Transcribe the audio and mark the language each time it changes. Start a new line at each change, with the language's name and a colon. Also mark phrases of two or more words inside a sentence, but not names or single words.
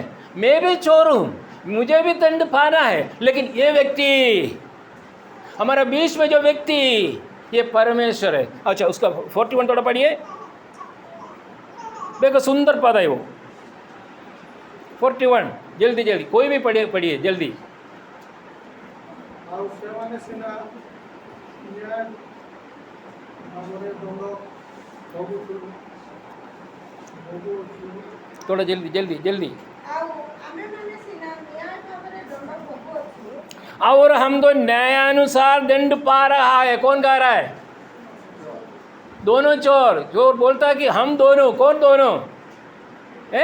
Hindi: मैं भी चोर हूँ, मुझे भी दंड पाना है, लेकिन ये व्यक्ति, हमारा बीच में जो व्यक्ति, ये परमेश्वर है। अच्छा, उसका 41 थोड़ा पढ़िए। देखो सुंदर पद है वो 41 जल्दी जल्दी कोई भी पढ़िए जल्दी।
Odia: ଆଉ ସେମାନେ ସିନା ନ୍ୟାୟ ଭାବରେ ଦଣ୍ଡ ଭୋଗୁଥିଲୁ।
Hindi: थोड़ा जल्दी जल्दी जल्दी। और हम तो न्यायानुसार दंड पा रहा है। कौन गा रहा है? दोनों चोर। चोर बोलता है कि हम दोनों। कौन दोनों है?